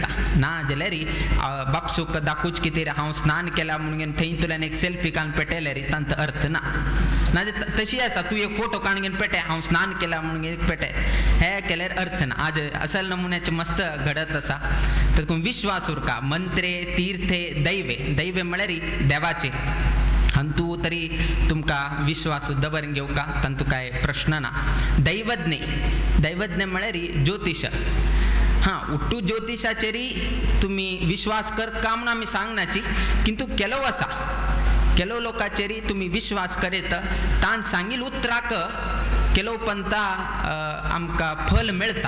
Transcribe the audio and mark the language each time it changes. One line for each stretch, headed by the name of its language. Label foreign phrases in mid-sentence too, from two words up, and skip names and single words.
Konkani: ना जाल्यार बापसूक दाखोवच कितें हांव स्नान केला म्हणून थंय तुल्यान एक सेल्फी काडून पेटयल्यार तांत अर्थ ना. नाजाल्यार तशी आसा तूं एक फोटो काडून घेवन पेटय हांव स्नान केला म्हणून एक पेटय हे केल्यार अर्थ ना. आज असल नमुन्याचे मस्त घडत आसा. तातूंत विश्वास उरका.
Sanskrit: मंत्रे तीर्थे दैवे
Konkani: म्हळ्यार देवाचे अंतू तरी तुमकां विश्वास दवरून घेवका तांतू काय प्रश्न ना. दैवज्ञ म्हळ्यार ज्योतिश. हां उट्टू ज्योतिषाचेरी तुम्ही विश्वास कर का म्हणून आमी सांगनाची किंतु केलो आसा केलो लोकांचेरी तुम्ही विश्वास करेत ताण सांगील उतराक केलो पंता आमकां फल मेळटा.